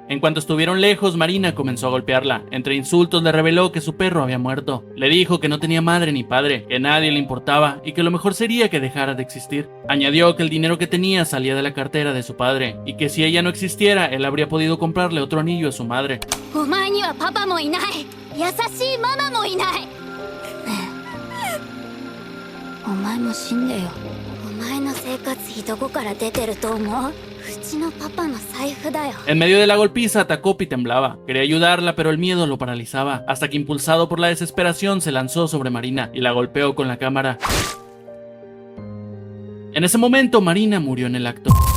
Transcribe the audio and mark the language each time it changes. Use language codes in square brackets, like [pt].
[es] En cuanto estuvieron lejos, Marina comenzó a golpearla. Entre insultos le reveló que su perro había muerto. Le dijo que no tenía madre ni padre, que nadie le importaba y que lo mejor sería que dejara de existir. Añadió que el dinero que tenía salía de la cartera de su padre y que si ella no existiera, él habría podido comprarle otro anillo a su madre. [ja] お前にはパパもいない、優しいママもいない。お前も死んでよ。お前の生活費どこから出てると思う？うちのパパの財布だよ。 [es] En medio de la golpiza, Takopi temblaba. Quería ayudarla, pero el miedo lo paralizaba, hasta que impulsado por la desesperación se lanzó sobre Marina y la golpeó con la cámara. En ese momento, Marina murió en el acto.